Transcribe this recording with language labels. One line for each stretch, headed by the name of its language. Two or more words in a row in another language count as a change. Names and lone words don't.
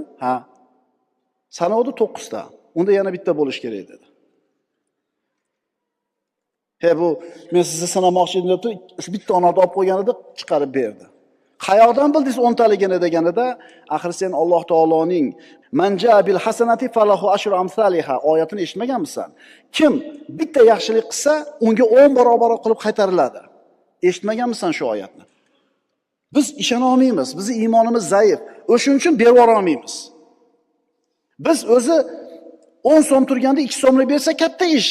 Uzbek: Ha. Sanadi 9 ta. Unda yana bitta bo'lish kerak dedi. Bu men sizni sanamoqchi edim deb, shu bitta onorni olib qo'yganida chiqarib berdi. Qayoqdan bildingiz 10 taligini deganida, axir sen Alloh taoloning
Arabic: من جاء بالحسنة فله عشر أمثالها
Uzbek: oyatini eshitmaganmisan? Kim bitta yaxshilik qilsa, unga 10 barobar qilib qaytariladi. Eshitmaganmisan shu oyatni? Biz ishona olmaymiz, bizning iymonimiz zaif. O'shuning uchun berib olmaymiz. Biz o'zi 10 so'm turganda 2 so'mni bersa katta ish.